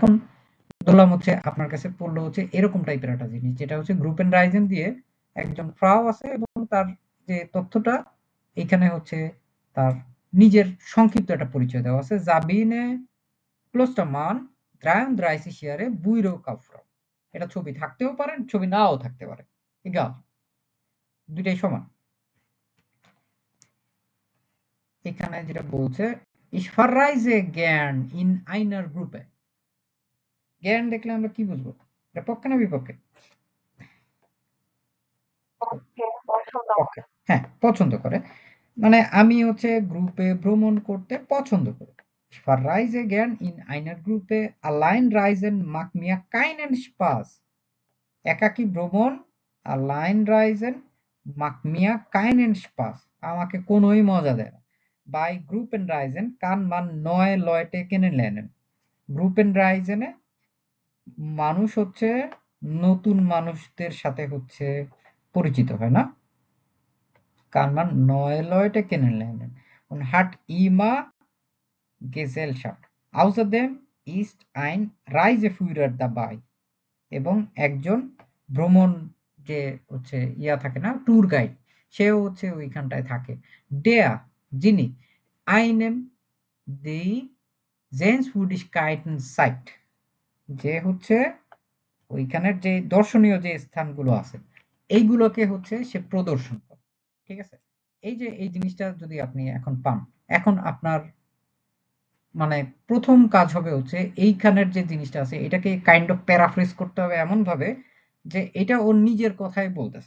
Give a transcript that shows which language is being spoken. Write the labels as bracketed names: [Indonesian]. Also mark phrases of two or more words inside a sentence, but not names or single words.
[Bangla] এখন ধরলাম হচ্ছে আপনার কাছে পড়লো হচ্ছে এরকম টাইপের একটা জিনিস, যেটা হচ্ছে গ্রুপ এন্ড রাইজেন দিয়ে একজন ফ্রাও আছে, এবং তার যে তথ্যটা এখানে হচ্ছে তার নিজের সংক্ষিপ্ত একটা পরিচয় দেওয়া আছে। [German] Sabine Klostermann 33 Jahre Bürokauffrau. [Bangla] এটা ছবি থাকতেও পারে, ছবি নাও থাকতে পারে। এগাল, দুইটাই সমান। এখানে যেটা বলছে [German] ich verreise gern in einer Gruppe। [Bangla] জ্ঞান দেখলে আমরা কি বুঝবো? এটা পক্ষে না বিপক্ষে? পক্ষে। হ্যাঁ, পছন্দ করে। মানে আমি হচ্ছে গ্রুপে ভ্রমণ করতে পছন্দ করি। [German] Ich verreise gern in einer Gruppe, allein reisen macht mir keinen Spaß। [Bangla] একাকী ভ্রমণ, [German] allein reisen macht mir keinen Spaß, [Bangla] আমাকে কোনোই মজা দেয় না। [German] Bei Gruppenreisen kann man neue Leute kennenlernen। [Bangla] Gruppenreisen এ মানুষ হচ্ছে নতুন মানুষদের সাথে হচ্ছে পরিচিত হয় না? [German] Kann man neue Leute kennenlernen und hat immer Gesellschaft। Außerdem ist ein Reiseführer dabei। [Bangla] এবং একজন ভ্রমণ যে হচ্ছে ইয়া থাকে না, [English] tour guide, [Bangla] সেও হচ্ছে ওইখানটায় থাকে। [German] Der, যিনি einem die Sehenswürdigkeiten zeigt, [Bangla] যে হচ্ছে ওইখানের যে দর্শনীয় যে স্থানগুলো আছে, এইগুলোকে হচ্ছে সে প্রদর্শন করে। ঠিক আছে? এই যে এই জিনিসটা যদি আপনি এখন পান, এখন আপনার মানে ১ম কাজ হবে হচ্ছে এইখানের যে জিনিসটা আছে এটাকে [English] kind of paraphrase [Bangla] করতে হবে এমনভাবে যে এটা ওর নিজের কথাই বলতেছে।